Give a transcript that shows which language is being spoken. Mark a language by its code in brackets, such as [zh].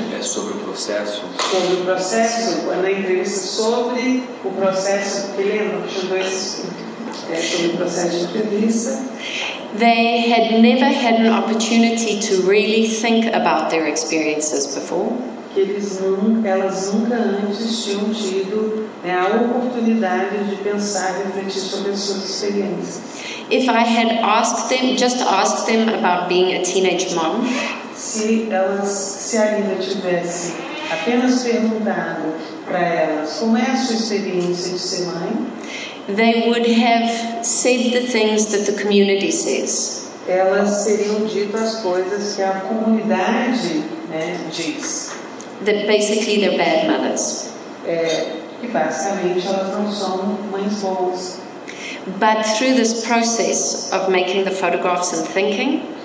[pt] sobre o processo. Sobre o processo, na entrevista sobre o processo, porque lembra que tinha 2 sobre o processo de entrevista. [en] They had never had an opportunity to really think about their experiences before. [pt] Que que elas nunca antes tinham tido a oportunidade de pensar e refletir sobre as suas experiências. [en] If I had just asked them about being a teenage mom, [pt] se a Linda tivesse apenas perguntado para elas como é a sua experiência de ser mãe, [en] they would have said the things that the community says. [pt] Elas teriam dito as coisas que a comunidade diz. [en] That basically they're bad mothers. [pt] Que basicamente elas não são mães boas. [en] But through this process of making the photographs and thinking,